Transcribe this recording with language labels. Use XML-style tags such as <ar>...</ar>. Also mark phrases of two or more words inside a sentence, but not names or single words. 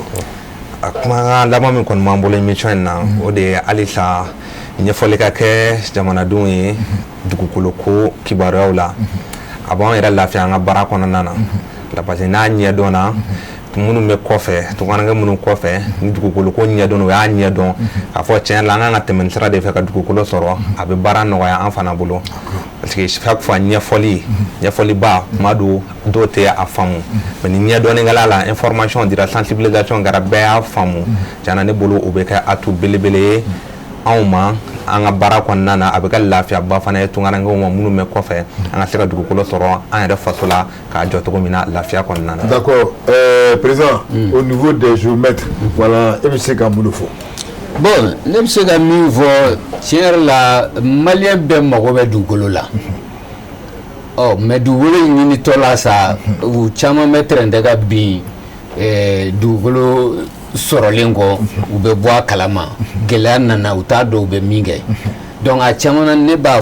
<bm>A kumakan laban min kɔni b'an bolo émission in na o de ye halisa ɲɛfɔli ka kɛ jamanadenw ye dugukolo ko kibaruyaw la a b'an yɛrɛ lafiya an ka baara kɔnɔna na</bm> <fr>parce que</fr> <bm>n'a ɲɛdɔnna minnu bɛ kɔfɛ tɔgɔnakɛ minnu kɔfɛ ni dugukolo ko ɲɛdɔn o y'a ɲɛdɔn k'a fɔ tiɲɛ la an kan ka tɛmɛ ni sira de fɛ ka dugukolo sɔrɔ a bɛ baara nɔgɔya an fana bolo</bm> <fr>parce que chaque fois</fr> <bm>ɲɛfɔliba tuma dɔw tɛ a faamu mais ni ɲɛdɔnnikɛla la information dira sensibilisation kɛra bɛɛ y'a faamu tiɲɛna ne bolo o bɛ kɛ atu belebele ye anw ma an ka baara kɔnɔna na a bɛ kɛ lafiyaba fana ye tungarankew ma minnu bɛ kɔfɛ an ka se ka dugukolo sɔrɔ an yɛrɛ faso la k'a jɔ cogo min na lafiya kɔnɔna na.</bm> <fr>D'accord président, au niveau des géomètres, voilà, et monsieur Gamoulofo.</fr> <bm>Bon, ne bɛ se ka min fɔ tiɲɛ yɛrɛ la maliyɛn bɛɛ mago bɛ dugukolo la mɛ dugukolo ɲinitɔ la sa u caman bɛ tɛrɛn tɛ ka bin dugukolo sɔrɔlen kɔ u bɛ bɔ a kalama gɛlɛya nana u t'a dɔn u bɛ min kɛ donc a caman na ne b'a</bm>